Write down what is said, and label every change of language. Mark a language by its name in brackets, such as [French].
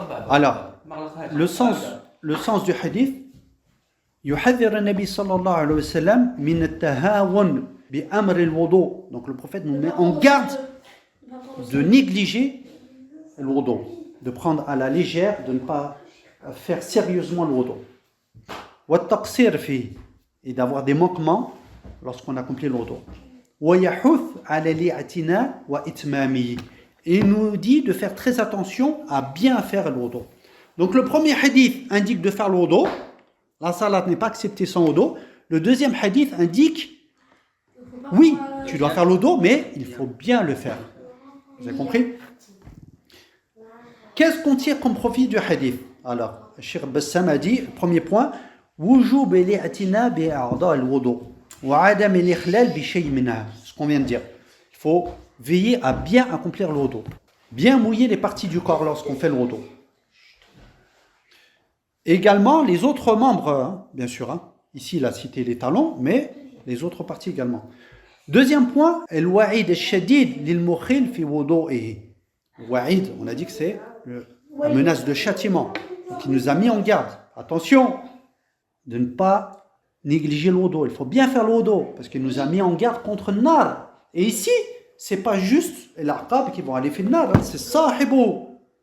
[French] Alors, le sens du hadith, [Arabic] يحذر النبي صلى الله عليه وسلم من التهاون بأمر الوضوء. [French] Donc le prophète nous met en garde de négliger le wudu, de prendre à la légère, de ne pas faire sérieusement le wudu. [Arabic] والتقصير فيه, [French] et d'avoir des manquements lorsqu'on accomplit le wudu. [Arabic] ويحث على الاعتناء وإتمامه. [French] Et il nous dit de faire très attention à bien faire le wudu. Donc le premier hadith indique de faire le wudu. La salat n'est pas acceptée sans wudu. Le deuxième hadith indique, oui, tu dois faire le wudu, mais il faut bien le faire. Vous avez compris? Qu'est-ce qu'on tire comme profit du hadith? Alors, le Cheikh Bassam a dit, premier point, [Arabic] وجوب الاعتناء بأعضاء الوضوء وعدم الإخلال بشيء منها. [French] Ce qu'on vient de dire. Il faut veiller à bien accomplir le wudu. Bien mouiller les parties du corps lorsqu'on fait le wudu. Également, les autres membres, hein, bien sûr. Hein, ici, il a cité les talons, mais les autres parties également. Deuxième point, [Arabic] الوعيد الشديد للمخل في وضوئه. [French] Wa'id, on a dit que c'est la menace de châtiment. Donc il nous a mis en garde. Attention de ne pas négliger le wudu. Il faut bien faire le wudu parce qu'il nous a mis en garde contre le nar. Et ici, c'est pas juste les aqab qui vont aller faire le nar, hein, c'est sahibou.